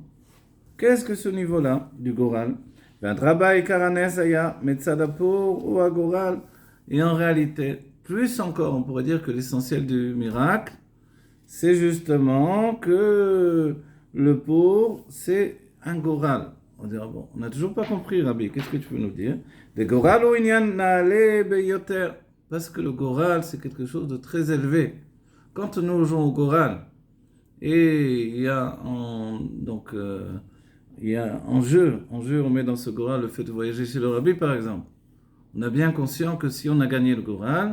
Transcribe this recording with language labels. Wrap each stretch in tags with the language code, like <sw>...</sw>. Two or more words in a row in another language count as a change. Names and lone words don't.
<fr>Qu'est-ce que ce niveau-là du Goral? Et en réalité, plus encore, on pourrait dire que l'essentiel du miracle, c'est justement que le pour, c'est un goral. On dira, bon, on n'a toujours pas compris, Rabbi, qu'est-ce que tu veux nous dire?</fr> <he>הגורל הוא עניין נעלה ביותר.</he> <fr>Parce que le goral, c'est quelque chose de très élevé. Quand nous jouons au goral, et il y a en jeu, on met dans ce goral le fait de voyager chez le Rabbi, par exemple. On est bien conscient que si on a gagné le goral,</fr>